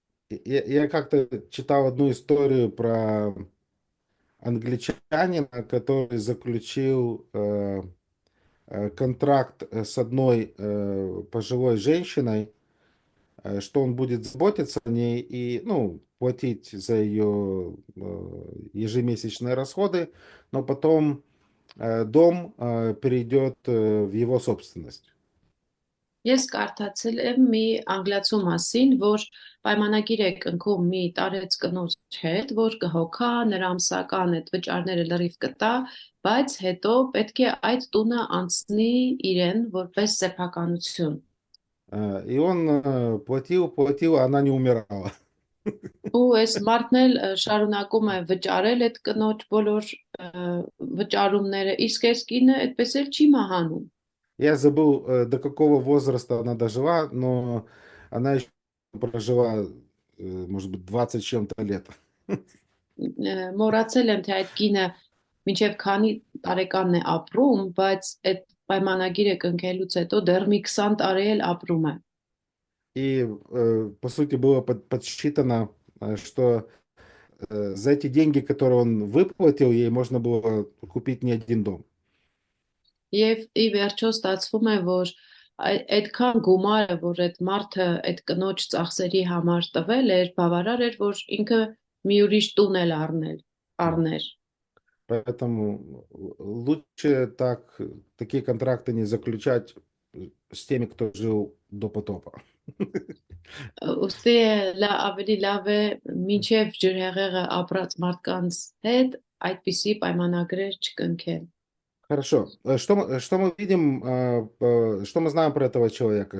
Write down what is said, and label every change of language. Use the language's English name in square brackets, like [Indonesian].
[Russian] Я как-то читал одну историю про англичанина, который заключил контракт с одной пожилой женщиной, что он будет заботиться о ней и, платить за ее ежемесячные расходы, но потом дом перейдет в его собственность. [Armenian] Ես կարդացել եմ մի անգլիացու մասին, որ պայմանագիր է կնքում մի տարեց կնոջ հետ, որ կհոգա նրա ամսական այդ վճարները լրիվ կտա, բայց հետո պետք է այդ տունը անցնի իրեն որպես սեփականություն։ [Russian] И он платил, а она не умирала. [Armenian] Ու այս մարդն էլ շարունակում է վճարել այդ կնոջ բոլոր վճարումները, իսկ այս կինը այդպես էլ չի մահանում։ [Russian] Я забыл, до какого возраста она дожила, но она еще прожила, может быть, 20 с чем-то лет. [Armenian] Մոռացել եմ, թե այդ кինը մինչև քանի տարեկանն է ապրում, բայց այդ պայմանագիրը կնքելուց հետո դեռ մի 20 տարի էլ ապրում է։ [Russian] И, по сути, было подсчитано, что за эти деньги, которые он выплатил, ей можно было купить не один дом. [Armenian] Եվ ի վերջո ստացվում է, որ այդքան գումարը, որ այդ մարդը այդ կնոջ ծախսերի համար տվել էր, բավարար էր, որ ինքը մի ուրիշ տուն էլ առներ։ [Russian] Поэтому лучше такие контракты не заключать с теми, кто жил до потопа. [Armenian] Ուստի ավելի լավ է մինչև ջրհեղեղը ապրած մարդկանց հետ այդպիսի պայմանագրեր չկնքել։ [Russian] Хорошо. Что мы видим, что мы знаем про этого человека?